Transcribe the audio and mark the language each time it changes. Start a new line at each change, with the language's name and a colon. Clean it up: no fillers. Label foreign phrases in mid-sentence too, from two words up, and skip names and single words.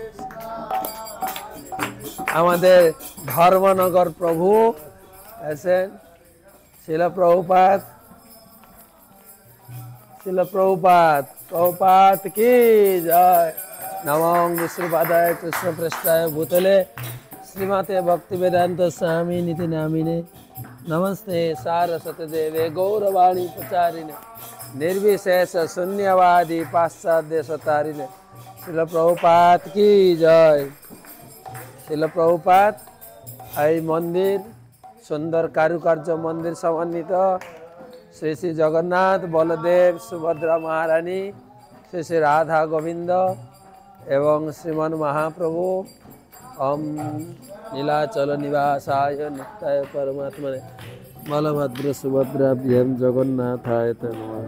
Bangla: আমাদের ধর্মনগর প্রভু আছেন, শিল প্রভুপাদ, শিল প্রভুপাদ, প্রভুপাদ
Hindi: की जय।
Sanskrit: নমঃ বিষ্ণুপাদায় কৃষ্ণ পৃষ্ঠায় ভূতলে শ্রীমতে ভক্তি বেদান্ত স্বামী নীতি নামিনে नमस्ते सारस्वती देवे गौरवाणी प्रचारिणे निर्विशेष शून्यवादी पाश्चात्य सतारिणे।
Bangla: शिल प्रभुपाद
Hindi: की जय।
Bangla: शिल प्रभुपाद এই মন্দির সুন্দর কারুকার্য মন্দির সমন্বিত। শ্রী শ্রী জগন্নাথ, বলদেব, সুভদ্রা মহারানী, শ্রী শ্রী রাধা গোবিন্দ এবং শ্রীমান মহাপ্রভু।
Sanskrit: ওম নীলাচল নিবাসায় নিত্যায় পরমাত্মনে বলভদ্র সুভদ্রাভ্যাম জগন্নাথায় নমঃ।